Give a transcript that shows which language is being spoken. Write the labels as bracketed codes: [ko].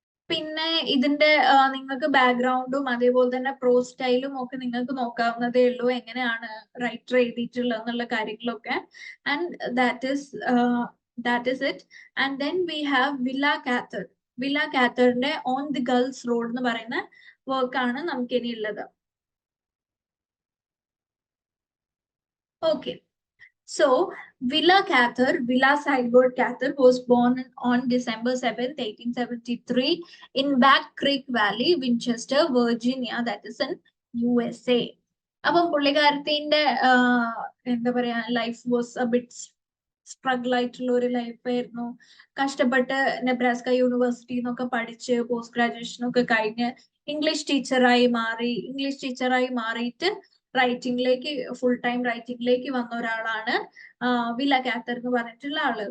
[ml] പിന്നെ ഇതിന്റെ നിങ്ങൾക്ക് ബാക്ക്ഗ്രൗണ്ടും അതേപോലെ തന്നെ പ്രോ സ്റ്റൈലും ഒക്കെ നിങ്ങൾക്ക് നോക്കാവുന്നതേ ഉള്ളൂ, എങ്ങനെയാണ് റൈറ്റർ എഴുതിയിട്ടുള്ളത് എന്നുള്ള കാര്യങ്ങളൊക്കെ. [en] And that is it. And then we have Willa Cather. [ml] Villa കാത്തറിന്റെ on the girls road എന്ന് പറയുന്ന വർക്കാണ് നമുക്ക് ഇനി ഉള്ളത്. Okay. [en] So, Villa Sybert Cather was born on December 7th, 1873 in Back Creek Valley, Winchester, Virginia, that is in USA. [ml] അപ്പം പുള്ളിക്കാരത്തിന്റെ എന്താ പറയാ [en] life was a bit struggle [ml] ആയിട്ടുള്ള ഒരു ലൈഫായിരുന്നു. കഷ്ടപ്പെട്ട് നെബ്രാസ്ക യൂണിവേഴ്സിറ്റി എന്നൊക്കെ പഠിച്ച് പോസ്റ്റ് ഗ്രാജുവേഷൻ ഒക്കെ കഴിഞ്ഞ് ഇംഗ്ലീഷ് ടീച്ചറായി മാറിയിട്ട് റൈറ്റിംഗിലേക്ക് ഫുൾ ടൈം റൈറ്റിംഗിലേക്ക് വന്ന ഒരാളാണ് വില്ല കാത്തർ എന്ന് പറഞ്ഞിട്ടുള്ള ആള്.